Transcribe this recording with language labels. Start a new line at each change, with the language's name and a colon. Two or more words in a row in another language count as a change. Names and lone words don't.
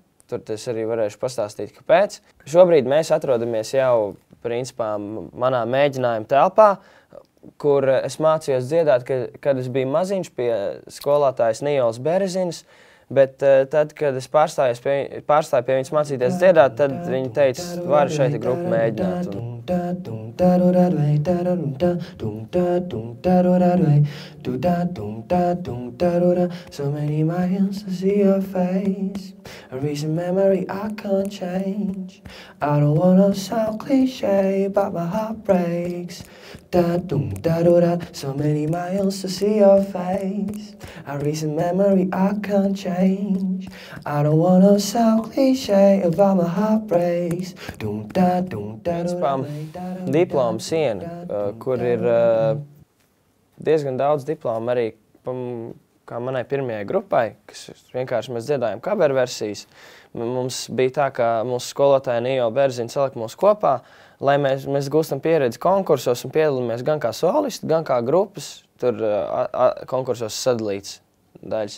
Latvian: Tur es arī varēšu pastāstīt, kāpēc. Šobrīd mēs atrodamies jau, principā, manā mēģinājuma telpā, kur es mācījos dziedāt, kad es biju maziņš pie skolotājas Nijolas Berezinas, bet tad, kad es pārstāju pie viņas mācīties dziedāt, tad viņa teica, vari šeit grupu mēģināt.
English: So many miles to see your face, a recent memory I can't change. I don't wanna sound cliche, but my heart breaks. So many miles to see your face, a recent memory I can't change. I don't wanna sound cliche, but my heart breaks.
Latvian: Diplomu siena, kur ir diezgan daudz diplomu arī kā manai pirmajai grupai, kas vienkārši mēs dziedājam cover versijas. Mums bija tā, ka mūsu skolotāja Nijola Berzina salika mūs kopā, lai mēs gūstam pieredzi konkursos un piedalāmies gan kā solisti, gan kā grupas, tur konkursos sadalīts daļas.